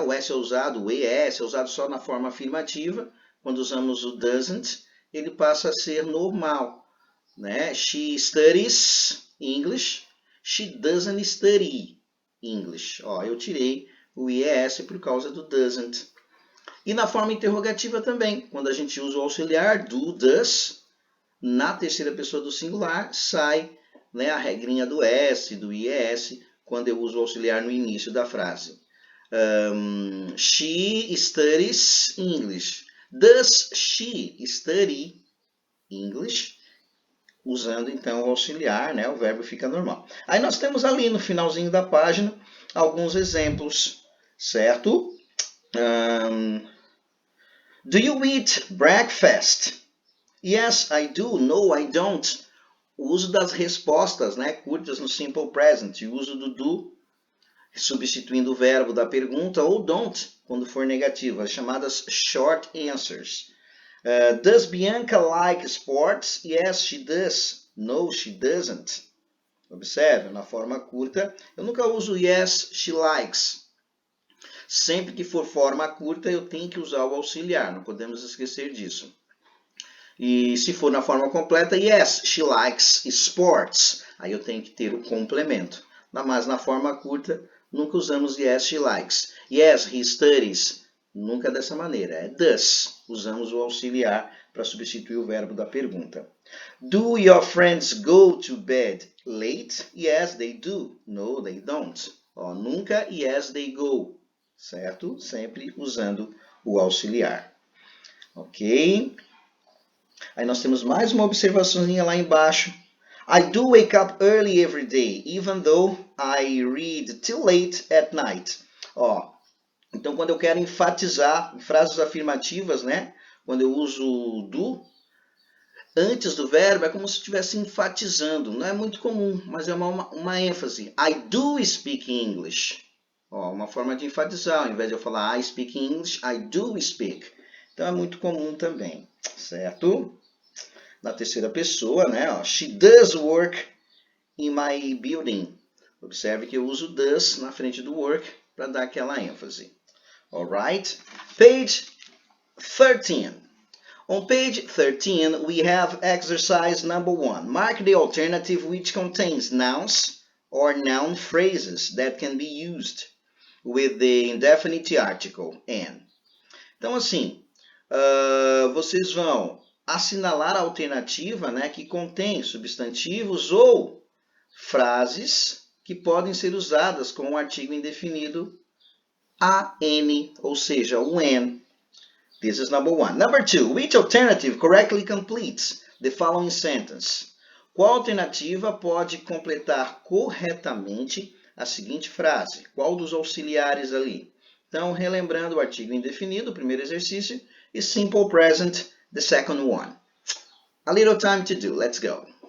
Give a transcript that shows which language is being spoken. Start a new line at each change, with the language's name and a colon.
Portuguese: O S é usado, o ES é usado só na forma afirmativa. Quando usamos o doesn't, ele passa a ser normal.
English: né? She studies English. She doesn't study English.
Portuguese: Ó, eu tirei o IES por causa do doesn't. E na forma interrogativa também, quando a gente usa o auxiliar do, does, na terceira pessoa do singular, sai, né, a regrinha do S, do IES, quando eu uso o auxiliar no início da frase.
English: She studies English. Does she study English?
Portuguese: Usando então o auxiliar, né, o verbo fica normal. Aí nós temos ali no finalzinho da página alguns exemplos, certo?
English: Do you eat breakfast? Yes, I do. No, I don't.
Portuguese: O uso das respostas, né, curtas no simple present. O uso do do, substituindo o verbo da pergunta, ou don't, quando for negativo.
English: As chamadas short answers. Does Bianca like sports? Yes, she does. No, she doesn't.
Portuguese: Observe, na forma curta, eu nunca uso
English: yes, she likes.
Portuguese: Sempre que for forma curta, eu tenho que usar o auxiliar, não podemos esquecer disso. E se for na forma completa,
English: yes, she likes sports.
Portuguese: Aí eu tenho que ter o complemento. Mas na forma curta, nunca usamos
English: yes, she likes. Yes, he studies.
Portuguese: Nunca dessa maneira. É does. Usamos o auxiliar para substituir o verbo da pergunta.
English: Do your friends go to bed late? Yes, they do. No, they don't. Ó, nunca yes, they go. Certo?
Portuguese: Sempre usando o auxiliar. Ok? Aí nós temos mais uma observaçãozinha lá embaixo.
English: I do wake up early every day, even though I read till late at night.
Portuguese: Ó, então quando eu quero enfatizar frases afirmativas, né? Quando eu uso do, antes do verbo, é como se estivesse enfatizando. Não é muito comum, mas é uma ênfase.
English: I do speak English.
Portuguese: Ó, uma forma de enfatizar. Ao invés de eu falar
English: I speak English, I do speak.
Portuguese: Então é muito comum também, certo? Na terceira pessoa, né?
English: Ó, she does work in my building.
Portuguese: Observe que eu uso does na frente do work para dar aquela ênfase.
English: Alright? Page 13. On page 13, we have exercise number 1. Mark the alternative which contains nouns or noun phrases that can be used with the indefinite article and.
Portuguese: Então, assim, vocês vão assinalar a alternativa, né, que contém substantivos ou frases que podem ser usadas com o artigo indefinido an, ou seja, o an.
English: This is number 1. Number 2, which alternative correctly completes the following sentence?
Portuguese: Qual alternativa pode completar corretamente a seguinte frase? Qual dos auxiliares ali? Então, relembrando o artigo indefinido, o primeiro exercício, e simple present,
English: the second one. A little time to do. Let's go.